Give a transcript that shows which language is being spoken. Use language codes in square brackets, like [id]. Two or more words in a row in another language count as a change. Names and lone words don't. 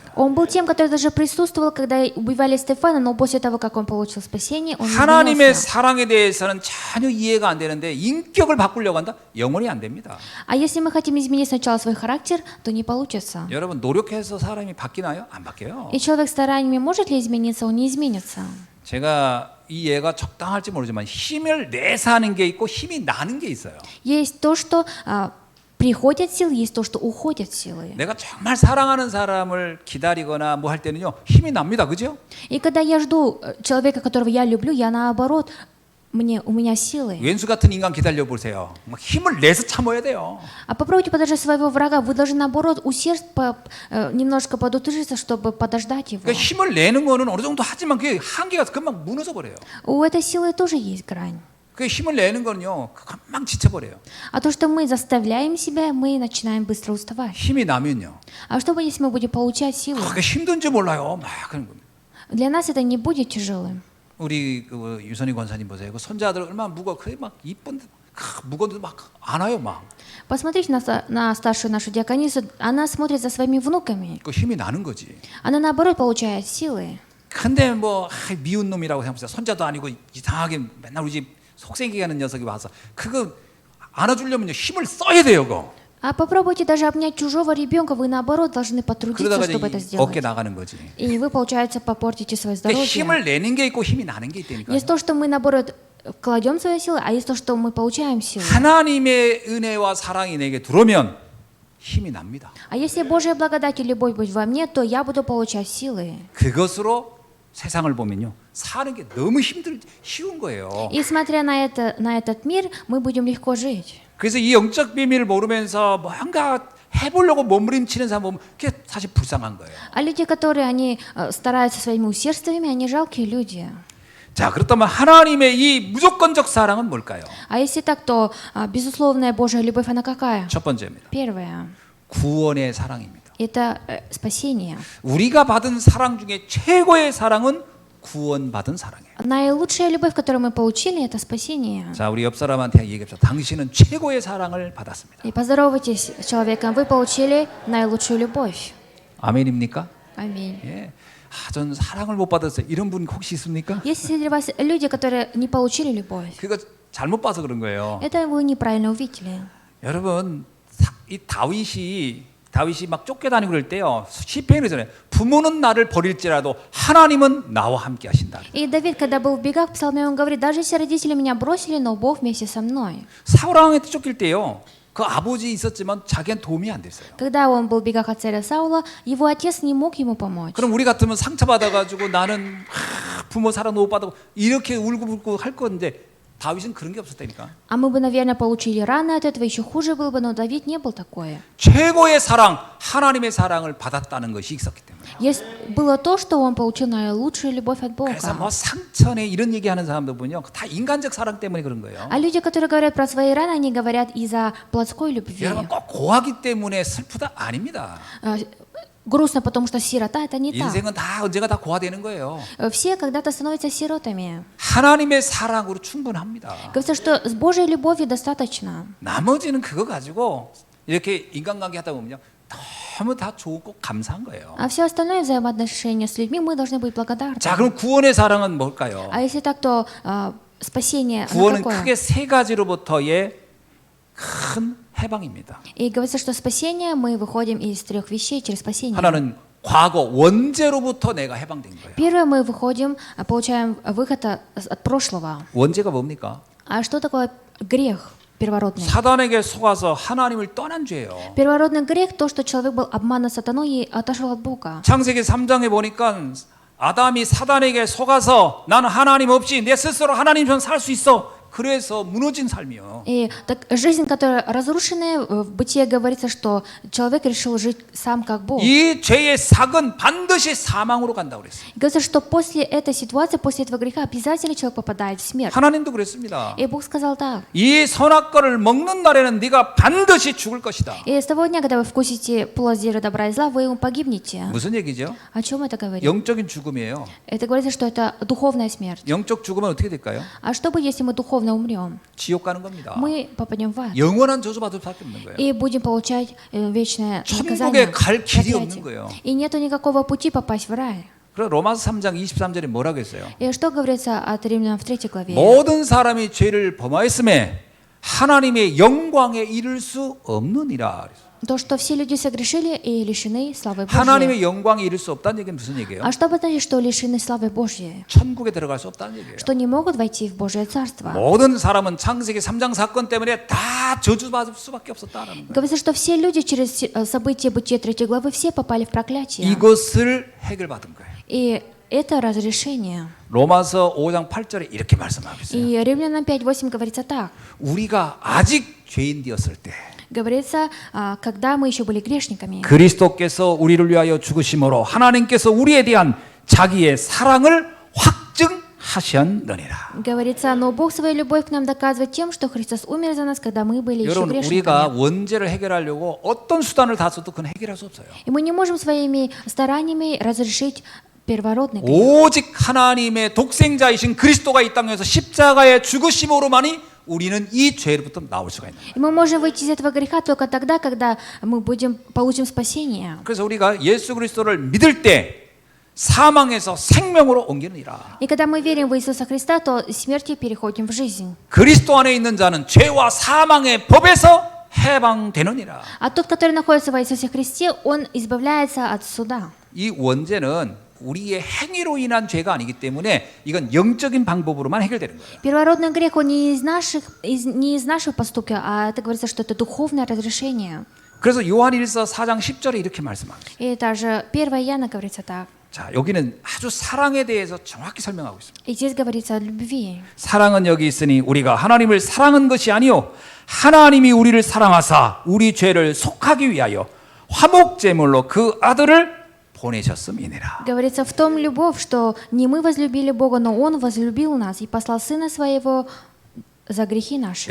[ru] Он был тем, который даже присутствовал, когда убивали Стефана, но после того, как он получил спасение, он [ko] 하나님의 [ru] изменился. [ko] 사랑에 대해서는 전혀 이해가 안 되는데 인격을 바꾸려고 한다? 영원히 안 됩니다. [ru] А если мы хотим изменить сначала свой характер, то не получится. [ko] 여러분 노력해서 사람이 바뀌나요? 안 바뀌어요. [ru] И человек стараниями может ли измениться? Он не изменится. [ko] 제가 이 예가 적당할지 모르지만 힘을 내서 하는 게 있고 힘이 나는 게 있어요. [ru] Есть то, что приходят силы, есть то, что уходят силы. [ko] 내가 정말 사랑하는 사람을 기다리거나 뭐 할 때는요 힘이 납니다, 그죠? [ru] И когда я жду человека, которого я люблю, я наоборот, у меня силы. [ko] 왼수 같은 인간 기다려 보세요. 막 힘을 내서 참아야 돼요. [ru] А попробуйте подождать своего врага. Вы должны, наоборот, немножко подутыжиться, чтобы подождать его. [ko] 그러니까 힘을 내는 거는 어느 정도 하지만 그게 한계가 금방 무너져 버려요. [ru] У этой силы тоже есть грань. [ko] 그 힘을 내는 거는요 금방 지쳐버려요. [ru] А то, что мы заставляем себя, мы начинаем быстро уставать. [ko] 힘이 나면요. [ru] А что будет, если мы будем получать силу? [ko] 그게 힘든지 몰라요. 막 그런 겁니다. [ru] Для нас это не будет тяжелым. [ko] 우리 그 유선희 권사님 보세요. 그 손자들 얼마나 무거워. 그게 막 이쁜데 무거운데 막 안아요 막. [ru] Посмотрите на старшую нашу диаконису. Она смотрит за своими внуками. [ko] 그 힘이 나는 거지. [ru] Она, наоборот, получает силы. [ko] 근데 뭐 미운 놈이라고 생각해서 손자도 아니고 이상하게 맨날 우리 집 속생기게 하는 녀석이 와서 그거 안아주려면요 힘을 써야 돼요. 그거. [ru] А попробуйте даже обнять чужого ребенка, вы наоборот должны потрудиться, [ko] 그러다가 [ru] чтобы это [ko] 이제 어깨 [ru] сделать. [ko] 나가는 거지. [ru] И вы, получается, попортите свое [ko] 그러니까 [ru] здоровье. [ko] 힘을 내는 게 있고 힘이 나는 게 있다니까요. [ru] Есть то, что мы, наоборот, кладем свои силы, а есть то, что мы получаем силы. [ko] 하나님의 은혜와 사랑이 내게 들어오면 힘이 납니다. [ru] А если Божья благодать и любовь будет во мне, то я буду получать силы. [ko] 그것으로 세상을 보면요 사는 게 너무 쉬운 거예요. [ru] И смотря на этот мир, мы будем легко жить. [ko] 그래서 이 영적 비밀을 모르면서 뭔가 해보려고 몸부림치는 사람 보면 그게 사실 불쌍한 거예요. [ru] А люди, которые они стараются своими усердствами, они жалкие люди. [ko] 자, 그렇다면 하나님의 이 무조건적 사랑은 뭘까요? [ru] А если так, то безусловная Божья любовь, она какая? [ko] 첫 번째입니다. [ru] Первая. [ko] 구원의 사랑입니다. [ru] Это спасение. [ko] 우리가 받은 사랑 중에 최고의 사랑은 구원받은 사랑이에요. [ru] Наилучшая любовь, которую мы получили, это спасение. [ko] 자, 우리 옆 사람한테 얘기합시다. 당신은 최고의 사랑을 받았습니다. [ru] И поздоровайтесь с человеком, вы получили наилучшую любовь. [ko] 아멘입니까? [ru] Аминь. [ko] 예. 전 사랑을 못 받았어요. 이런 분 혹시 있습니까? [ru] Есть среди вас люди, которые не получили любовь. [ko] 그거 잘못 봐서 그런 거예요. [ru] Это вы неправильно увидели. [ko] 여러분, 이 다윗이 막 쫓겨다니고 그럴 때요. 시편에 그러잖아요. 부모는 나를 버릴지라도 하나님은 나와 함께 하신다. [ru] И Давид, когда был в бегах, в псалме, он говорит: даже если родители меня бросили, но Бог вместе со мной. [ko] 사울 왕한테 쫓길 때요. 그 아버지 있었지만 자기한테 도움이 안 됐어요. [ru] Когда он был в бегах от царя Саула, его отец не мог ему помочь. [ko] 그럼 우리 같으면 상처받아가지고 나는 부모 사랑 못 받고 이렇게 울고불고 할 건데 다윗은 그런 게 없었다니까. [ru] А мы бы, наверное, получили раны от этого, еще хуже было бы, но Давид не был такое. [ko] 최고의 사랑, 하나님의 사랑을 받았다는 것이 있었기 때문에. [ru] Было то, что он получил наилучшую любовь от [ko] 그래서 뭐 [ru] Бога. [ko] 상처내 이런 얘기하는 사람들 보면요, 다 인간적 사랑 때문에 그런 거예요. [ru] А люди, которые говорят про свои раны, они говорят из-за плотской любви. [ko] 여러분 꼭 고하기 때문에 슬프다 아닙니다. [ru] Грустно, потому что сирота — это не так. [ko] 인생은 다 언제가 다 고하되는 거예요. [ru] Все когда-то становятся сиротами. [ko] 하나님의 사랑으로 충분합니다. [ru] Говорится, что с Божьей любовью достаточно. [ko] 나머지는 그거 가지고 이렇게 인간관계 하다 보면요, 너무 다 좋고 감사한 거예요. [ru] А все остальное взаимоотношения с людьми мы должны быть благодарны. [ko] 자, 그럼 구원의 사랑은 뭘까요? [ru] А если так, то спасение [ko] 구원은 [ru] какое? [ko] 크게 세 가지로부터의 큰 해방입니다. [ru] И говорится, что спасение мы выходим из трех вещей через спасение. [ko] 하나는 과거 원죄로부터 내가 해방된 거예요. [ru] Первое, мы выходим, получаем выход от прошлого. [ko] 원죄가 뭡니까? [ru] А что такое грех первородный? [ko] 사단에게 속아서 하나님을 떠난 죄예요. [ru] Первородный грех — то, что человек был обманут сатаной и отошел от Бога. [ko] 창세기 3장에 보니까 아담이 사단에게 속아서 나는 하나님 없이 내 스스로 하나님처럼 살 수 있어. 그래서 무너진 삶이요. [ru] И так, жизнь, которая разрушенная, в Бытие говорится, что человек решил жить сам как Бог. [ko] 이 죄의 삭은 반드시 사망으로 간다고 그랬어요. [ru] И говорится, что после этой ситуации, после этого греха, обязательно человек попадает в смерть. [ko] 하나님도 그랬습니다. [ru] И Бог сказал так: [ko] 이 선악과를 먹는 날에는 네가 반드시 죽을 것이다. [ru] и с того дня, когда вы вкусите плод дерева добра и зла, вы ему погибнете. [ko] 무슨 얘기죠? [ru] О чем это говорит? [ko] 영적인 죽음이에요. [ru] Это говорится, что это духовная смерть. [ko] 영적 죽으면 어떻게 될까요? [ru] А что будет, если мы духовно умрем? [ko] 지옥 가는 겁니다. [ru] Мы попадем в ад. [ko] 영원한 저주받을 수밖에 없는 거예요. [ru] И будем получать вечное [ko] 천국에 [ru] наказание. [ko] 갈 길이 [ru] проклятие. [ko] 없는 거예요. [ru] И нету никакого пути попасть в рай. [ko] 그래서 로마서 3장 23절에 뭐라고 했어요? [ru] И что говорится от Римлянам в 3 главе? [ko] 모든 사람이 죄를 범하였음에 하나님의 영광에 이를 수 없느니라. [ru] То, что все люди согрешили и лишены славы Божьей. [ko] 하나님의 영광에 이를 수 없다는 얘기는 무슨 얘기예요? [ru] А что бы значит, что лишены славы Божьей? [ko] 천국에 들어갈 수 없다는 얘기예요. [ru] Что не могут войти в Божие Царство. [ko] 모든 사람은 창세기 3장 사건 때문에 다 저주받을 수밖에 없었다라는 거예요. [ru] Говорится, что все люди через события Бытия 3 главы все попали в проклятие. [ko] 이것을 해결받은 거예요. [ru] И это разрешение. [ko] 로마서 5장 8절에 이렇게 말씀하고 있어요. [ru] И Римлянам 5:8 говорится так. [ko] 우리가 아직 죄인 되었을 때 [ru] Говорится, когда мы еще были грешниками. [ko] 그리스도께서 우리를 위하여 죽으심으로 하나님께서 우리에 대한 자기의 사랑을 확증하셨느니라. [ru] Говорится, но Бог свою любовь к нам доказывает тем, что Христос умер за нас, когда мы были еще [ko] 여러분 우리가 [ru] грешниками. [ko] 원죄를 해결하려고 어떤 수단을 다 써도 그건 해결할 수 없어요. [ru] И мы не можем своими стараниями разрешить первородный грех. [ko] 오직 하나님의 독생자이신 그리스도가 이 땅에서 십자가의 죽으심으로만이 우리는 이 죄로부터 나올 수가 있는 거예요. [ru] И мы можем выйти из этого греха только тогда, когда мы получим спасение. [ko] 그래서 우리가 예수 그리스도를 믿을 때 사망에서 생명으로 옮기느니라. [ru] И когда мы верим в Иисуса Христа, то из смерти переходим в жизнь. [ko] 그리스도 안에 있는 자는 죄와 사망의 법에서 해방되느니라. [ru] А тот, который находится в Иисусе Христе, он избавляется от суда. [ko] 이 원죄는 우리의 행위로 인한 죄가 아니기 때문에 이건 영적인 방법으로만 해결되는 거예요. [ru] Первородный грех, он не из нашего поступка, а это говорится, что это духовное разрешение. [ko] 그래서 요한일서 4장 10절에 이렇게 말씀합니다. [ru] И даже 1 Иоанна говорится так. [ko] 자, 여기는 아주 사랑에 대해서 정확히 설명하고 있습니다. [ru] И здесь говорится о любви. [ko] 사랑은 여기 있으니 우리가 하나님을 사랑한 것이 아니요 하나님이 우리를 사랑하사 우리 죄를 속하기 위하여 화목제물로 그 아들을 보내셨음이니라. [ru] Говорится в том любовь, что не мы возлюбили Бога, но Он возлюбил нас и послал Сына Своего за грехи наши.